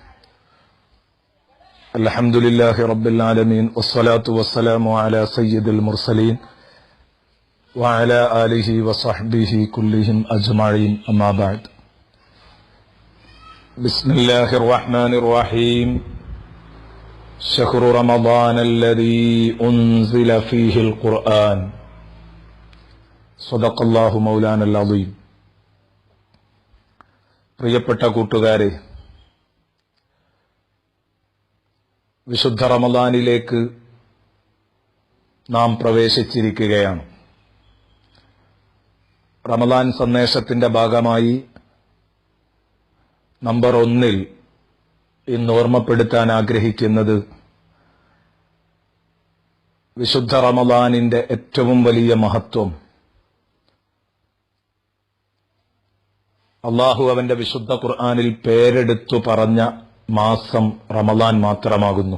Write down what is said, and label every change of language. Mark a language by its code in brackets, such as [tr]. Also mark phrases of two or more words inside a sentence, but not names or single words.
[ar] الحمد لله رب العالمين والصلاة والسلام على سيد المرسلين وعلى آله وصحبه كلهم أجمعين. أما بعد. بسم الله الرحمن الرحيم. شهر رمضان الذي أنزل فيه القرآن صدق الله مولانا العظيم. [ml] പ്രിയപ്പെട്ട കൂട്ടുകാരെ, വിശുദ്ധ റമദാനിലേക്ക് നാം പ്രവേശിച്ചിരിക്കുകയാണ്. റമദാൻ സന്ദേശത്തിന്റെ ഭാഗമായി നമ്പർ 1 ഇന്ന് ഓർമ്മപ്പെടുത്താൻ ആഗ്രഹിക്കുന്നത് വിശുദ്ധ റമദാനിന്റെ ഏറ്റവും വലിയ മഹത്വം അല്ലാഹു അവന്റെ വിശുദ്ധ ഖുർആനിൽ പേരെടുത്തു പറഞ്ഞ മാസം റമദാൻ മാത്രമാകുന്നു.